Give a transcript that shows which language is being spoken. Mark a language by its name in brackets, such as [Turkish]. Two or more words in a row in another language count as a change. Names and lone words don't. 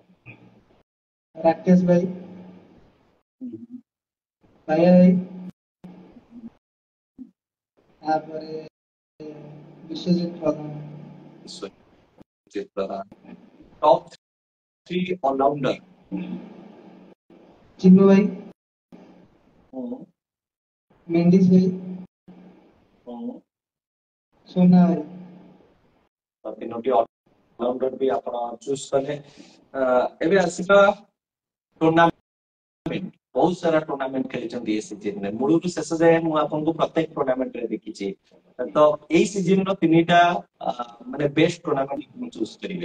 [Odia] ରାକେଶ ଭାଇ, ଭାଇଆ ଭାଇ, ତାପରେ ବିଶ୍ୱଜିତ ପ୍ରଧାନ। ବିଶ୍ୱଜିତ ପ୍ରଧାନ। ଟପ୍ 3 ଅଲରାଉଣ୍ଡର। ଚିନୁ ଭାଇ, ମେଣ୍ଡିସ ଭାଇ, ସୋନା ଭାଇ। ତିନୋଟି ଅଲରାଉଣ୍ଡର ବି ଆପଣ ଚୁଜ କଲେ। ଏବେ ଆସିବା ଟୁର୍ଣ୍ଣାମେଣ୍ଟ। ବହୁତ ସାରା ଟୁର୍ଣ୍ଣାମେଣ୍ଟ ଖେଳିଛନ୍ତି ଏ ସିଜନରେ, ମୂଳରୁ ଶେଷ ଯାଏ ମୁଁ ଆପଣଙ୍କୁ ପ୍ରତ୍ୟେକ ଟୁର୍ଣ୍ଣାମେଣ୍ଟରେ ଦେଖିଛି। ତ ଏଇ ସିଜନର 3ଟା ମାନେ [English] best tournament choose [Odia] କରିବେ।